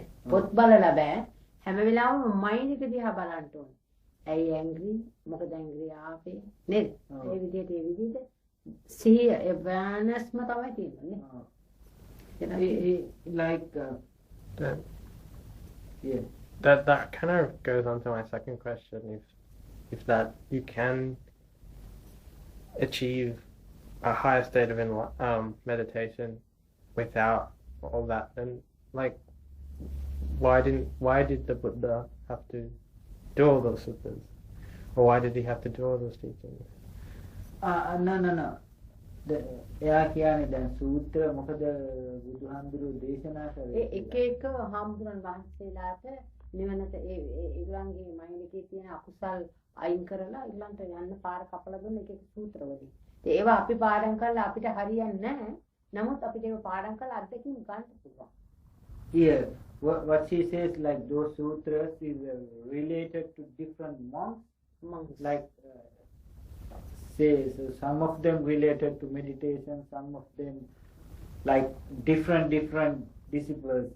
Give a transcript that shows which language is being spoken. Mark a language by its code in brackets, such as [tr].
[si] පොත් බලලා බෑ. හැම වෙලාවෙම මයින්ඩ් එක දිහා බලන්න ඕනේ. ඇයි ඇන්ග්‍රි? මොකද ඇන්ග්‍රි ආවේ? නේද? ඒ විදිහට සිහිය awarenessම තමයි තියෙන්නේ. [en] Like that kind of goes on to my second question. If that you can achieve a higher state of meditation without all that, then like why did the Buddha have to do all those sutras, or why did he have to do all those teachings? No. [si] එයා කියන්නේ දැන් සූත්‍ර මොකද බුදුහාමුදුරුවෝ දේශනා කරේ එක හාමුදුරන් වහන්සේලාට නිවනට ඒගොල්ලන්ගේ මයින්ඩ් එකේ තියෙන අකුසල් අයින් කරලා ඊළඟට යන්න පාර කපලා දුන්න එක සූත්‍රවලින්. ඒවා අපි පාඩම් කරලා අපිට හරියන්නේ නැහැ. නමුත් අපිට ඒවා පාඩම් කරලා අත්දැකීම් ගන්න පුළුවන්. [en] Yeah, what she says, like those sutras is related to different monks. Like say, so some of them related to meditation, some of them like different disciplines.